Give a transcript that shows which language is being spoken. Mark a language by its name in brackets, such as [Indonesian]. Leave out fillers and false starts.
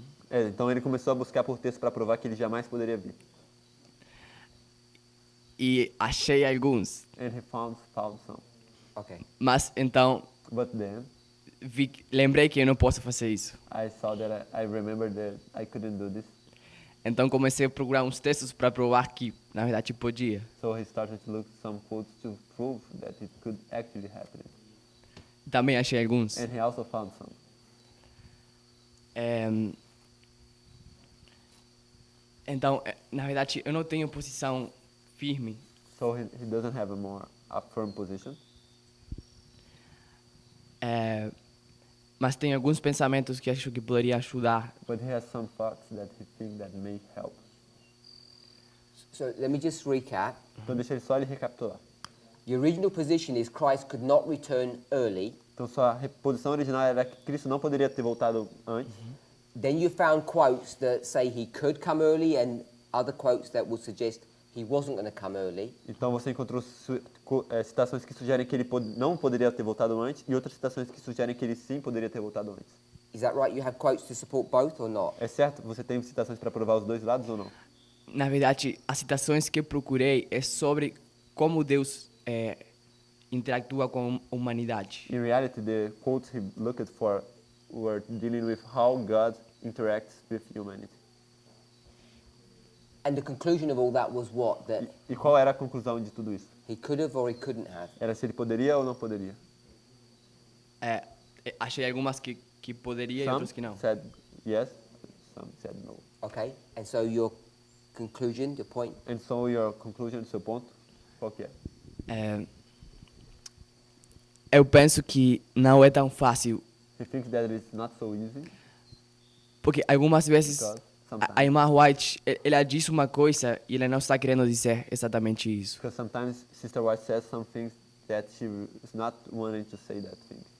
[Portuguese] Então ele começou a buscar por textos para provar que ele jamais poderia vir. E achei alguns. [English] And he found some. Okay. [Portuguese] Mas então [English] But then [Portuguese] lembrei que eu não posso fazer isso. [English] I saw that I remembered that I couldn't do this. [Portuguese] Então comecei a procurar uns textos para provar que na verdade podia. [English] So he started to look some quotes to prove that it could actually happen. [Portuguese] Também achei alguns. [English] And he also found some. [Portuguese] Então, na verdade, eu não tenho posição firme, [English] So he doesn't have a firm position. [Portuguese] mas tem alguns pensamentos que acho que poderia ajudar. [English] But he has some thoughts that he thinks that may help. So let me just recap. [Portuguese] Então deixa ele só ele recapitular. [English] The original position is Christ could not return early. [Portuguese] Então sua posição original era que Cristo não poderia ter voltado antes. [English] Then you found quotes that say he could come early and other quotes that would suggest he wasn't going to come early. [Portuguese] Então você encontrou citações que sugerem que ele não poderia ter voltado antes e outras citações que sugerem que ele sim poderia ter voltado antes. [English] Is that right? You have quotes to support both or not? [Portuguese] É certo? Você tem citações para provar os dois lados ou não? Na verdade, as citações que eu procurei é sobre como Deus interactua com a humanidade. [English] In reality, the quotes he looked for were dealing with how God interacts with humanity. And the conclusion of all that was what? That [Portuguese] E qual era a conclusão de tudo isso? [English] he could have or he couldn't have. [Portuguese] Era se ele poderia ou não poderia? Achei algumas que poderia e [English] Some [Portuguese] outras que não. [English] said yes, some said no. Okay? And so your conclusion, your point? And so your conclusion, [Portuguese] seu ponto, qual que é? Eu penso que não é tão fácil, [English] He thinks that it's not so easy [Portuguese] porque algumas vezes [English] because a sometimes, [Portuguese] irmã White, ela diz uma coisa e ela não está querendo dizer exatamente isso. [English] because sometimes Sister White says some things that she is not wanting to say that thing.